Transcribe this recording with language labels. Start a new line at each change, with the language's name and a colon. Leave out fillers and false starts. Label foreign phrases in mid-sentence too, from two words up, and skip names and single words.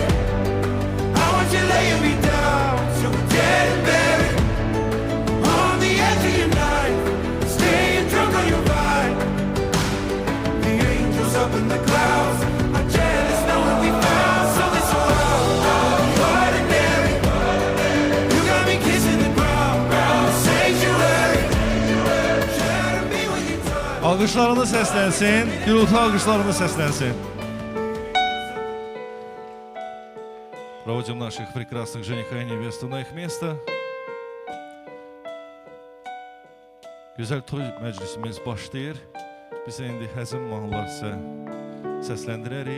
English: I want you laying me down, so we're dead and buried on the edge of your knife, staying drunk on your vine. The angels up in the clouds are jealous knowing we found something so wild, the ordinary. You got me kissing the ground, sanctuary. Shatter me with your touch.
Azerbaijani: Alqışlarını səslənsin, gürültü alqışlarını səslənsin.
Russian: Проводим наших прекрасных жениха и невесту на их место.
Azerbaijani: Gözəl toy məclisimiz başlayır. Biz indi həzin mahnılar sizə səsləndirərik.